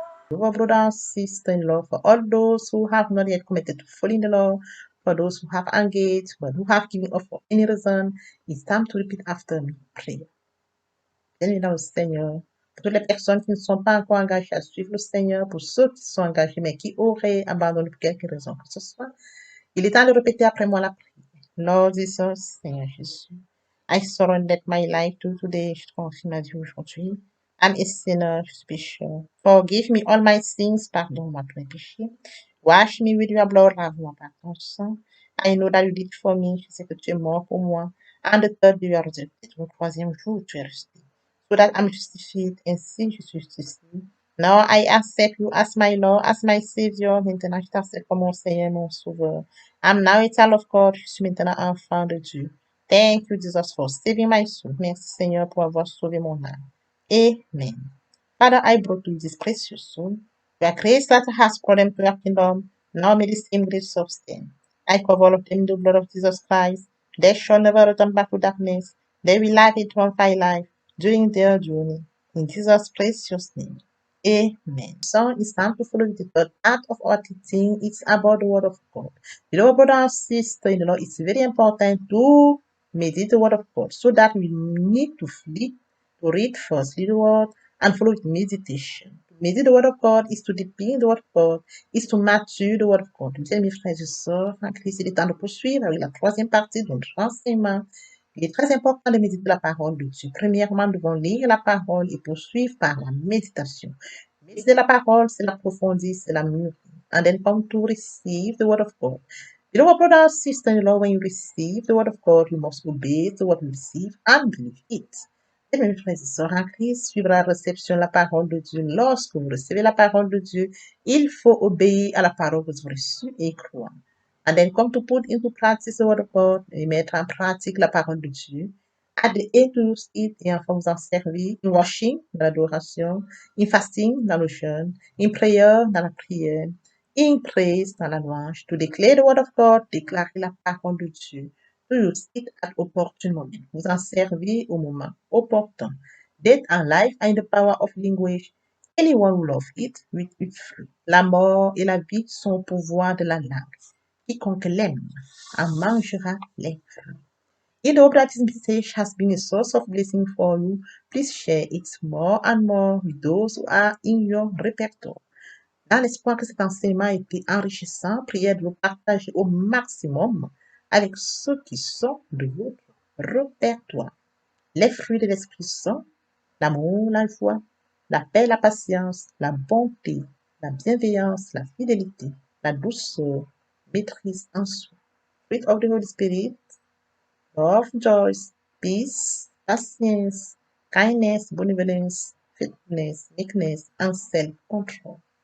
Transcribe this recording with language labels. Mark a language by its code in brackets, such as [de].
[en] Brother and sister-in-law, for all those who have not yet committed to following the law, for those who have engaged, but who have given up for any reason, it's time to repeat after me. Pray. [fr] Bien dans le Seigneur, pour toutes les personnes qui ne sont pas encore engagées à suivre le Seigneur, pour ceux qui sont engagés mais qui auraient abandonné pour quelque raison que ce soit, il est temps de répéter après moi la prière. [en] Lord Jesus, [fr] Seigneur Jésus, [en] I surrender my life to you today. [fr] Je te confie ma vie aujourd'hui. [en] I'm a sinner, [fr] je suis pécheur. [en] Forgive me all my sins, [fr] pardonne-moi tous mes péchés. [en] Wash me with your blood, [fr] lave-moi par ton sang. [en] I know that you did it for me, [fr] je sais que tu es mort pour moi. [en] And the third day you are resurrected, [fr] le troisième jour tu es resté. [en] So that I'm justified, [fr] ainsi je suis justifié. [en] Now I accept you as my Lord, as my Savior. [fr] Maintenant je t'accepte comme mon Seigneur, mon Sauveur. [en] I'm now a child of God, [fr] je suis maintenant enfant de Dieu. [en] Thank you, Jesus, for saving my soul. [fr] Merci, Seigneur, pour avoir sauvé mon âme. [en] Amen. Father, I brought you this precious soul. You are grace that has brought them to your kingdom. Now may the same grace sustain. I cover all of them in the blood of Jesus Christ. They shall never return back to darkness. They will live eternal life during their journey. In Jesus' precious name. Amen. So it's time to follow the third part of our teaching. It's about the word of God. You know, brother and sister, it's very important to meditate the word of God so that we need to read firstly the word and follow with meditation. To meditate the word of God is to deepen the word of God, is to mature the word of God. [fr] Mes frères et sœurs, en Christ, il est temps de poursuivre avec la troisième partie de notre enseignement. Il est très important de méditer la parole de Dieu. Premièrement, nous devons lire la parole et poursuivre par la méditation. Méditer la parole, c'est l'approfondir, c'est la mûrir. [en] And then come to receive the word of God. You know what, brother and sister-in-law, when you receive the word of God, you must obey the word you receive and believe it. [fr] Et mes frères et sœurs en Christ, suivre la réception de la parole de Dieu. Lorsque vous recevez la parole de Dieu, il faut obéir à la parole que vous avez reçue et croire. [en] And then come to put into practice the word of God, [fr] et mettre en pratique la parole de Dieu. [en] At the end to use it, [fr] et enfin vous en servir, [en] in worship, [fr] dans l'adoration, [en] in fasting, [fr] dans le jeûne, [en] in prayer, [fr] dans la prière, [en] in praise, [fr] dans la louange, [en] to declare the word of God, [fr] déclarer la parole de Dieu, [en] to use it at opportune moment, [fr] vous en servir au moment opportun. [en] Death and life are in the power of language. Anyone who loves it with its fruit. [fr] La mort et la vie sont au pouvoir de la langue. Quiconque l'aime en mangera les fruits. [en] If the hope that this message has been a source of blessing for you, please share it more and more with those who are in your repertoire. [fr] Dans l'espoir que cet enseignement ait été enrichissant, priez de le partager au maximum avec ceux qui sont de votre répertoire. Les fruits de l'Esprit sont l'amour, la joie, la paix, la patience, la bonté, la bienveillance, la fidélité, la douceur, maîtrise en soi. [en] Fruit of the Holy Spirit, love, joy, peace, patience, kindness, benevolence, faithfulness, meekness, and self-control.